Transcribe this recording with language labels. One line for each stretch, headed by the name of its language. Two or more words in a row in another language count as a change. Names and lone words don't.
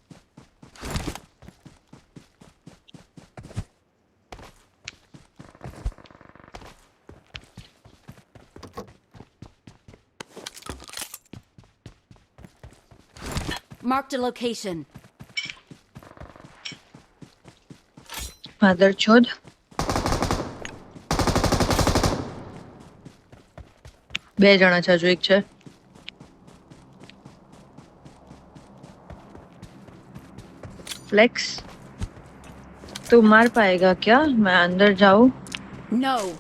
English: Marked a location.
Gujarati: માદર છોડ. બે જણા છે, હજુ એક છે.
Hindi: फ्लेक्स तू मार पाएगा क्या? मैं अंदर जाऊं? No.